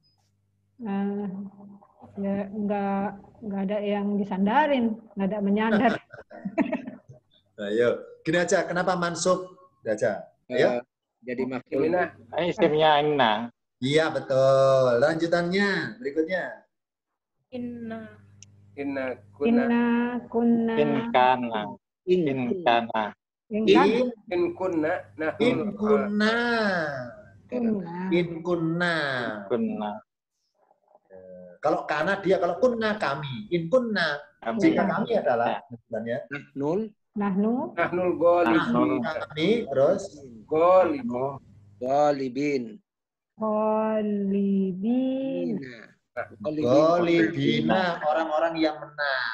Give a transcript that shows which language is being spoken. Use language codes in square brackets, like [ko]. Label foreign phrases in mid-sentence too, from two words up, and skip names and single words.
[id] Ya nggak ada yang disandarin, nggak ada menyandar. Ayo, gini aja. Kenapa mansub? Gini aja. Ayo. Jadi maf'ul. Inna. Isimnya inna. Iya betul. Lanjutannya berikutnya. Inna. [ar] إنا كنا. إنا كنا. إن كان. إن كان. [id] Yang kan? [ar] إن كنا. Nah. إن كنا. Kunna. إن كنا. Kunna. [id] Kalau kana dia, kalau kunna kami. [ar] In kunna. [id] Kami. Jika kami adalah sebenarnya. [ar] Nul. Nahnu. نحن الغالي. [id] Kami terus [ar] Goli. Ghalibin. Qalibin. [id] golibina, orang-orang yang menang.